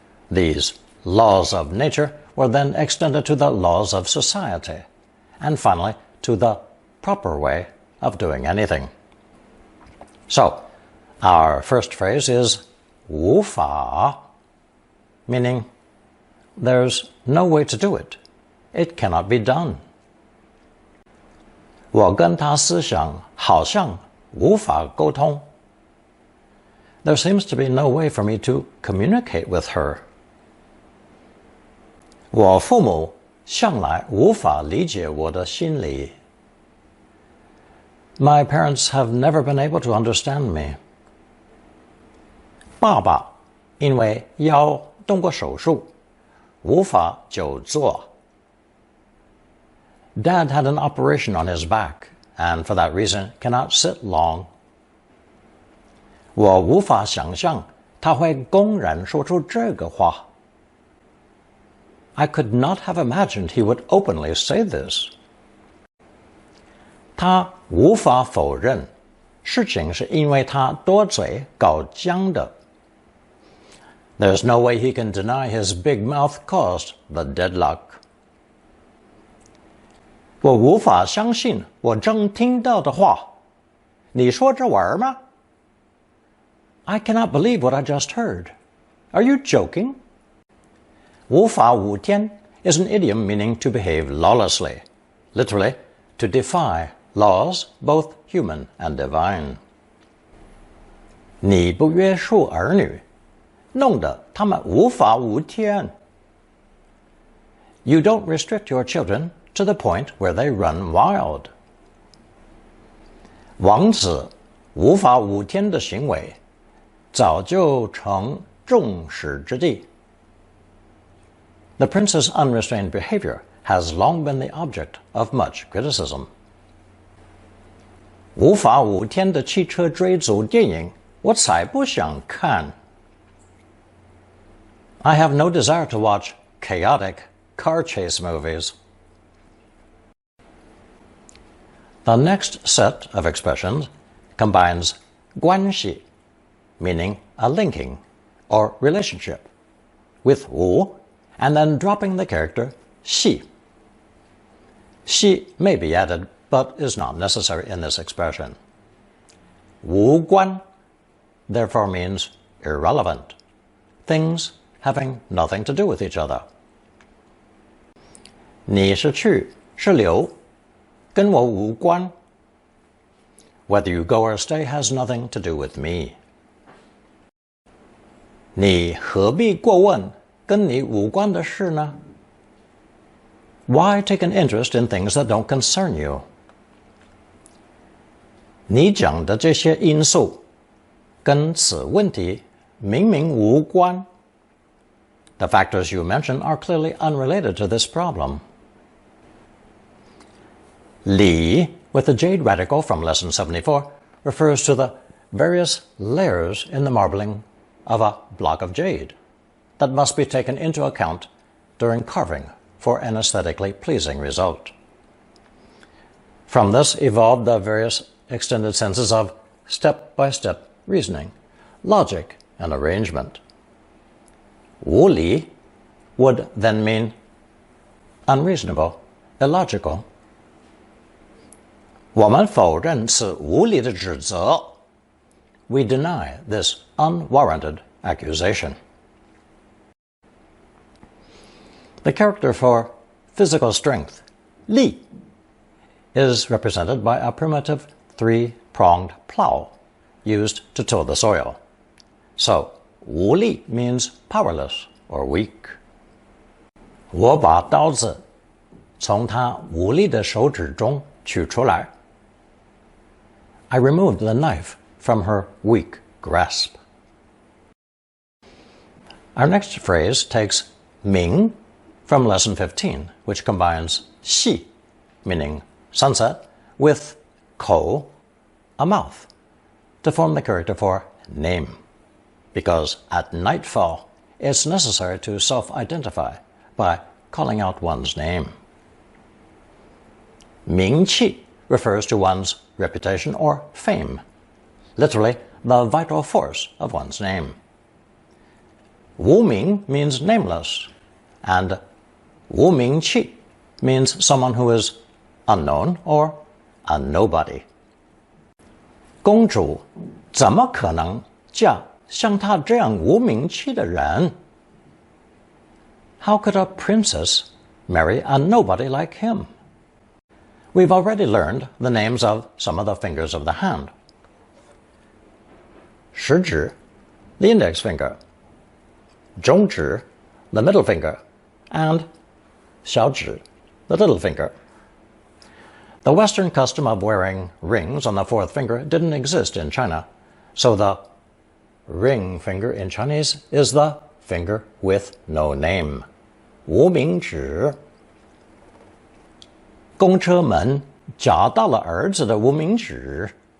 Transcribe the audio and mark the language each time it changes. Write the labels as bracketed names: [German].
[English] These laws of nature were then extended to the laws of society, and finally to the proper way of doing anything. So, our first phrase is 无法, meaning there's no way to do it. It cannot be done. [Chinese] 我跟他思想好像无法沟通. [English] There seems to be no way for me to communicate with her. [Chinese] 我父母向来无法理解我的心理. [English] My parents have never been able to understand me. [Chinese] 爸爸因为腰动过手术，无法久坐. [English] Dad had an operation on his back, and for that reason cannot sit long. [Chinese] 我无法想象他会公然说出这个话. [English] I could not have imagined he would openly say this. [Chinese] 他无法否认事情是因为他多嘴搞僵的. [English] There's no way he can deny his big mouth caused the deadlock. [Chinese] 我无法相信我正听到的话. 你说这玩儿吗? [English] I cannot believe what I just heard. Are you joking? 无法无天 is an idiom meaning to behave lawlessly, literally, to defy laws, both human and divine. [Chinese] 你不约束儿女，弄得他们无法无天. [English] You don't restrict your children to the point where they run wild. [Chinese] 王子无法无天的行为，早就成众矢之的. [English] The prince's unrestrained behavior has long been the object of much criticism. [Chinese] 无法无天的汽车追逐电影，我才不想看。 [English] I have no desire to watch chaotic car chase movies. The next set of expressions combines 关系, meaning a linking or relationship, with 无, and then dropping the character 系. She may be added, but is not necessary in this expression. 无关 therefore means irrelevant, things having nothing to do with each other. [Chinese] 你是去是留，跟我无关。 [English] Whether you go or stay has nothing to do with me. [Chinese] 你何必过问跟你无关的事呢？ [English] Why take an interest in things that don't concern you? [Chinese] 你讲的这些因素跟此问题明明无关。 [English] The factors you mention are clearly unrelated to this problem. 理 with the jade radical from lesson 74 refers to the various layers in the marbling of a block of jade that must be taken into account during carving for an aesthetically pleasing result. From this evolved the various extended senses of step-by-step reasoning, logic, and arrangement. 无理 would then mean unreasonable, illogical. [Chinese] 我们否认此无理的指责. [English] We deny this unwarranted accusation. The character for physical strength, 力, is represented by a primitive three-pronged plow used to till the soil. So, 无力 means powerless or weak. [Chinese] 我把刀子从他无力的手指中取出来. [English] I removed the knife from her weak grasp. Our next phrase takes 明 from lesson 15, which combines 系, meaning sunset, with 口, a mouth, to form the character for name. Because at nightfall, it's necessary to self-identify by calling out one's name. 名气 refers to one's reputation or fame, literally the vital force of one's name. 无名 means nameless, and 无名气 means someone who is unknown or a nobody. [Chinese] 公主怎么可能嫁像她这样无名气的人? [English] How could a princess marry a nobody like him? We've already learned the names of some of the fingers of the hand. 食指, the index finger. 中指, the middle finger. And 小指, the little finger. The Western custom of wearing rings on the fourth finger didn't exist in China, so the ring finger in Chinese is the finger with no name. [Chinese] 无名指. 公车门夹到了儿子的无名指.